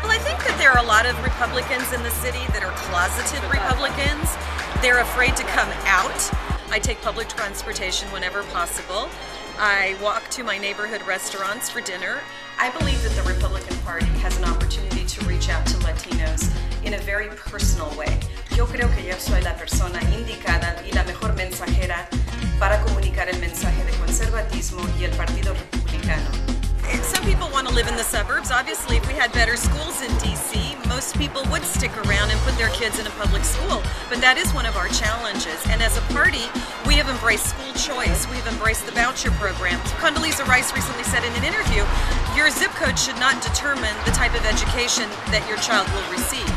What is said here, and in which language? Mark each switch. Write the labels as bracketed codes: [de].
[en] Well, I think that there are a lot of Republicans in the city that are closeted Republicans. They're afraid to come out. I take public transportation whenever possible. I walk to my neighborhood restaurants for dinner. I believe that the Republican Party has an opportunity to reach out to Latinos in a very personal way. [es] Yo creo que yo soy la persona indicada y la mejor mensajera para comunicar el mensaje de conservatismo y el Partido Republicano. [en] Some people want to live in the suburbs. Obviously, if we had better schools in D.C., most people would stick around and put their kids in a public school. But that is one of our challenges. And as a party, we have embraced school choice. We've embraced the voucher program. Condoleezza Rice recently said in an interview, your zip code should not determine the type of education that your child will receive.